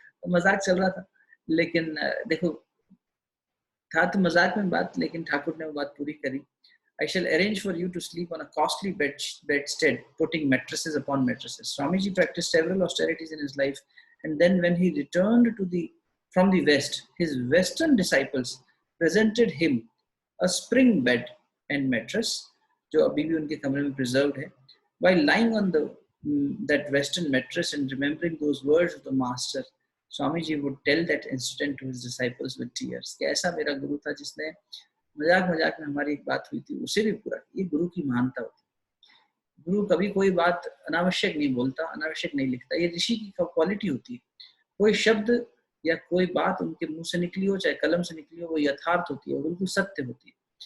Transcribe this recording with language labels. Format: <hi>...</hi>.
<hi>तो मजाक चल रहा था, लेकिन देखो था तो मजाक में बात, लेकिन ठाकुर ने वो बात पूरी करी।</hi> <en>I shall arrange for you to sleep on a costly bedstead, putting mattresses upon mattresses. Swamiji practiced several austerities in his life, and then when he returned from the West, his Western disciples presented him a spring bed and mattress,</en> <hi>जो अभी भी उनके कमरे में preserved है.</hi> <en>While lying on that Western mattress and remembering those words of the Master, Swamiji would tell that incident to his disciples with tears.</en> <hi>कि ऐसा मेरा गुरु था जिसने मजाक मजाक में हमारी एक बात हुई थी उसे भी पूरा, ये गुरु की महानता होती। गुरु कभी कोई बात अनावश्यक नहीं बोलता, अनावश्यक नहीं लिखता। ये ऋषि की क्वालिटी होती है। कोई शब्द या कोई बात उनके मुंह से निकली हो, चाहे कलम से निकली हो, वो यथार्थ होती है, वो बिल्कुल सत्य होती है।</hi>